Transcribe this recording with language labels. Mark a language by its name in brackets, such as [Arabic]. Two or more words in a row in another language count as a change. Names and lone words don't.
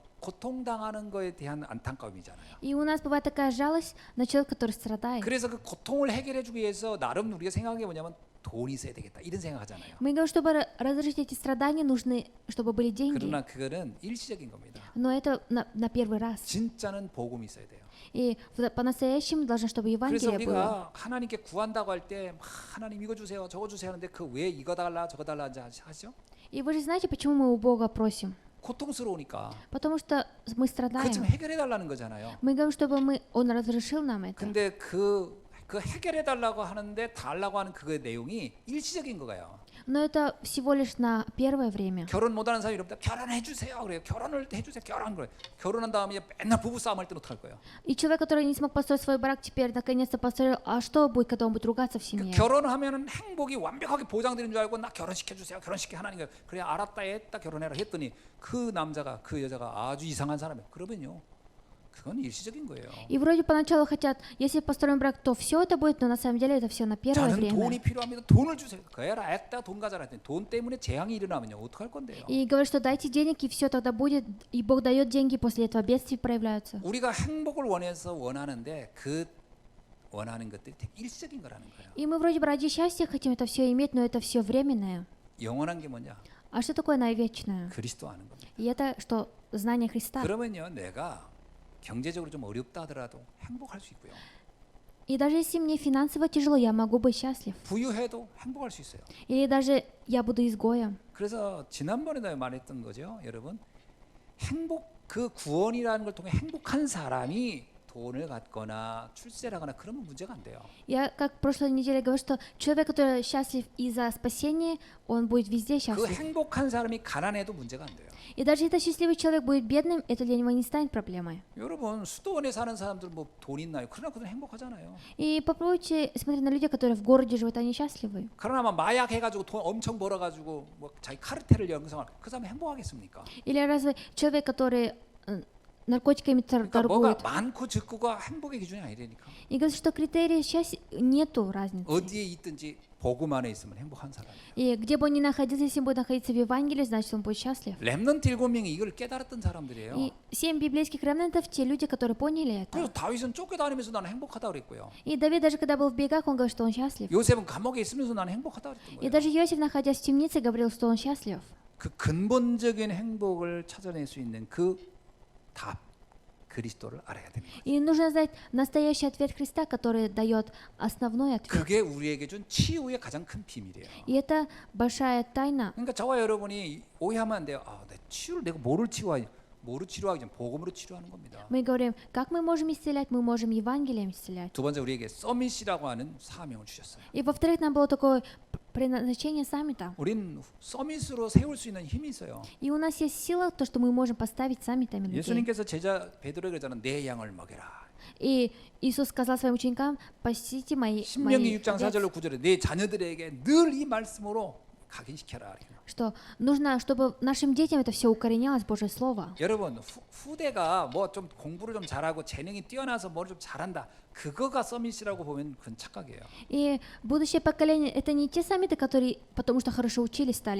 [Korean] 고통당하는 거에 대한 안타까움이잖아요. [Russian] И у нас бывает такая жалость на человека, который страдает. [Korean] 그래서 그 고통을 해결해주기 위해서 나름 우리가 생각한 게 뭐냐면 돈이 있어야 되겠다 이런 생각하잖아요. [Russian] Мы говорим, чтобы разрешить эти страдания, нужны, чтобы были деньги. [Korean] 그러나 그거는 일시적인 겁니다. [Russian] Но это на первый раз. [Korean] 진짜는 복음이 있어야 돼요. [Russian] И по-настоящему должно, чтобы [Korean] 그래서 [Russian] Евангелие было. [Korean] 우리가 하나님께 구한다고 할 때 하나님 이거 주세요 저거 주세요 하는데 그 왜 이거 달라 저거 달라 하죠? [Russian] И вы же знаете, почему мы у Бога просим? [Korean] 고통스러우니까 [Russian] Потому что мы [Korean] 그거 좀 [Russian] страдаем. [Korean] 해결해 달라는 거잖아요. [Russian] Мы говорим, чтобы Он разрешил нам это. [Korean] 근데 그 해결해 달라고 하는데 달라고 하는 그 내용이 일시적인 거예요. [Russian] Но это всего лишь на первое время. [Korean] 결혼 못하는 사람이 이러면 결혼해 주세요 그래요. 결혼을 해주세요. 결혼한 다음에 맨날 부부 싸움 할 때는 어떡할 거예요? [Russian] И человек, который не смог построить свой брак, теперь наконец-то построил, а что будет, когда он будет ругаться в семье? [Korean] 결혼하면은 행복이 완벽하게 보장되는 줄 알고 나 결혼시켜 주세요. 결혼시켜 하나님 그래 알았다 했다 결혼해라 했더니 그 남자가 그 여자가 아주 이상한 사람이에요. 그러면요. 그건 일시적인 거예요. [Russian] И вроде поначалу хотят, если построим брак, то все это будет, но на самом деле это все на первое [Korean] 저는 [Russian] время. [Korean] 돈이 필요합니다. 돈을 주세요. 그래라 애다 돈 가져라 했더니 돈 때문에 재앙이 일어나면요. 어떡할 건데요? [Russian] И говорят, что дайте денег, и все тогда будет, и Бог дает деньги, после этого бедствия проявляются. [Korean] 우리가 행복을 원하는데 그 원하는 것들이 되게 일시적인 거라는 거예요. [Russian] И мы вроде бы ради счастья хотим это все иметь, но это все временное. [Korean] 영원한 게 뭐냐? [Russian] А что такое навечное? [Korean] 그리스도 아는 겁니다. [Russian] И это что? Знание Христа. [Korean] 그러면요. 내가 경제적으로 좀 어렵다 하더라도 행복할 수 있고요. [Russian] И даже если мне финансово тяжело, я могу быть счастлив. [Korean] 부유해도 행복할 수 있어요. [Russian] Или даже я буду изгоем. [Korean] 그래서 지난번에도 말했던 거죠, 여러분. 행복 그 구원이라는 걸 통해 행복한 사람이 돈을 갖거나 출세를 하거나 그러면 문제가 안 돼요. [Russian] Я, как в прошлой неделе говорил, что человек, который счастлив из-за спасения, он будет везде [Korean] 그 [Russian] счастлив. [Korean] 행복한 사람이 가난해도 문제가 안 돼요. [Russian] И даже если счастливый человек будет бедным, это для него не станет проблемой. [Korean] 여러분 수도원에 사는 사람들 뭐 돈 있나요? 그러나 그들 행복하잖아요. [Russian] И попробуйте смотреть на людей, которые в городе живут, они счастливы. [Korean] 그러나 막 마약 해가지고 돈 엄청 벌어가지고 뭐 자기 카르텔을 형성할 그 사람 행복하겠습니까? [Russian] Или разве человек, который наркотиками [Korean] 그러니까 뭐가 [Russian] торгует? [Korean] 많고 적고가 행복의 기준이 아니라니까. [Russian] И говорит, что критерии счастья нету разницы. [Korean] 어디에 있든지 복음 안에 있으면 행복한 사람이에요. [Russian] И где бы он ни находился, если он будет находиться в Евангелии, значит, он будет счастлив. [Korean] 렘넌트 7명이 이걸 깨달았던 사람들이에요. [Russian] И 7 библейских ремнантов, те люди, которые поняли это. [Korean] 그래서 다윗은 쫓겨다니면서 나는 행복하다 그랬고요. [Russian] И Давид, даже когда был в бегах, он говорит, что он счастлив. [Korean] 요셉은 감옥에 있으면서 나는 행복하다 그랬던 [Russian] И [Korean] 거예요. [Russian] даже Иосиф, находясь в темнице, говорил, что он счастлив. [Korean] 그 근본적인 행복을 찾아낼 수 있는 그 답 그리스도를 알아야 됩니다. [Russian] И нужно знать настоящий ответ Христа, который дает основной ответ. [Korean] 그게 우리에게 준 치유의 가장 큰 비밀이에요. [Russian] И это большая тайна. [Korean] 그러니까 저와 여러분이 오해하면 안 돼요. 내 치유를 내가 뭐를 치유하지? 뭐로 치료하기 전 복음으로 치료하는 겁니다. [Russian] Мы говорим, как мы можем исцелять? Мы можем Евангелием исцелять. [Korean] 두 번째 우리에게 서밋이라고 하는 사명을 주셨어요. [Russian] И во-вторых, нам было такое предназначение саммита. [Korean] 우린 서밋으로 세울 수 있는 힘이 있어요. [Russian] И у нас есть сила, то, что мы можем поставить саммитами людей. [Korean] 예수님께서 제자 베드로에게 그러잖아요. 내 양을 먹여라. [Russian] И Иисус сказал своим ученикам, пасите мои [Korean] 신명기 6장 [Russian] овец, [Korean] 4절로 9절에 내 자녀들에게 늘 이 말씀으로 각인시켜라. [Russian] что нужно, чтобы нашим детям это все укоренялось, Божье Слово. [Korean] 여러분 후대가 뭐 좀 공부를 좀 잘하고 재능이 뛰어나서 뭘 좀 잘한다. 그거가 서밋이라고 보면 그건 착각이에요. [Russian] И будущее поколение это не те саммиты, которые потому что хорошо учились стали